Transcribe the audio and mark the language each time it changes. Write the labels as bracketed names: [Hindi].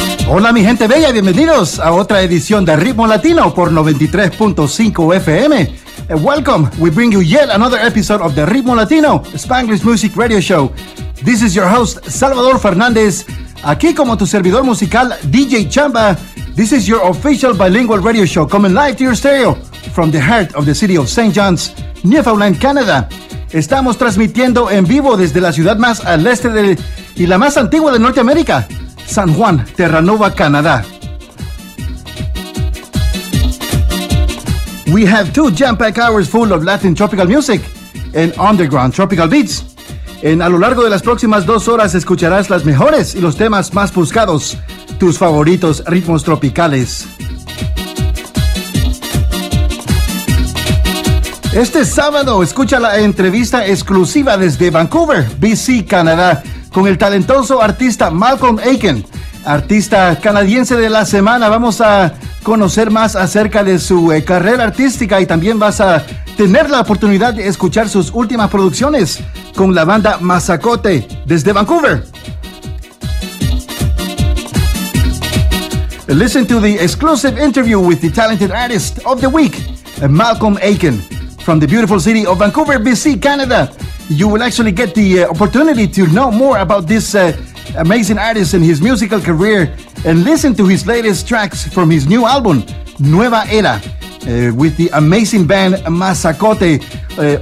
[Spanish] Hola mi gente bella, bienvenidos a otra edición de Ritmo Latino por 93.5 FM. [English] And welcome, we bring you yet another episode of the Ritmo Latino Spanglish Music Radio Show. This is your host, [Spanish] Salvador Fernández. Aquí como tu servidor musical, DJ Chamba. [English] This is your official bilingual radio show coming live to your stereo from the heart of the city of St. John's, Newfoundland, Canada. [Spanish] Estamos transmitiendo en vivo desde la ciudad más al este de, y la más antigua de Norteamérica, San Juan, Terranova, Canadá. [English] We have 2 jam-packed hours full of Latin tropical music and underground tropical beats. [Spanish] And a lo largo de las próximas 2 horas escucharás las mejores y los temas más buscados, tus favoritos ritmos tropicales. Este sábado escucha la entrevista exclusiva desde Vancouver, BC, Canadá, con el talentoso artista Malcolm Aiken, artista canadiense de la semana. Vamos a conocer más acerca de su carrera artística y también vas a tener la oportunidad de escuchar sus últimas producciones con la banda Mazacote desde Vancouver. [English] Listen to the exclusive interview with the talented artist of the week, Malcolm Aiken, from the beautiful city of Vancouver, BC, Canada. You will actually get the opportunity to know more about this amazing artist and his musical career and listen to his latest tracks from his new album, Nueva Era, with the amazing band Mazacote.